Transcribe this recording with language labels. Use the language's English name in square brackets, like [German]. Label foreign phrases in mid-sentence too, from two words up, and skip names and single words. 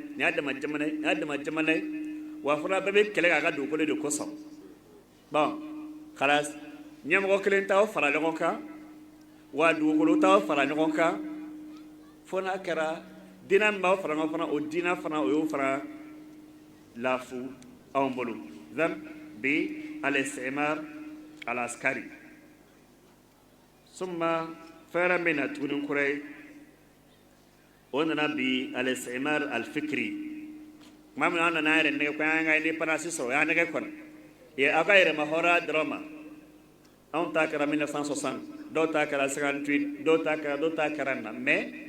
[Bambara] ye wa fana bɛɛ bɛ kɛlɛ k'a ka dugukolo de kosɔn bon khalas ɲɛmɔgɔ kelen t'aw fara ɲɔgɔn kan wa dugukolo t'aw fara ɲɔgɔn kan fo n'a kɛra diinɛ min b'aw fara ɲɔgɔn fana o diinɛ fana o y'o fana laafu anw bolo bi [Arabic] الاستعمار العسكري [Bambara] summa fɛɛrɛ min na tuguni kura ye o nana bi [Arabic] الاستعمار الفكري [Bambara] tuma min an nana an yɛrɛ nɛgɛ ko an ka indépendance sɔrɔ o y'an nɛgɛ kɔni aw ka yɛrɛma hɔrɔnya dɔrɔn ma anw ta kɛra 1960 dɔw ta kɛra 58 dɔw ta kɛra na mais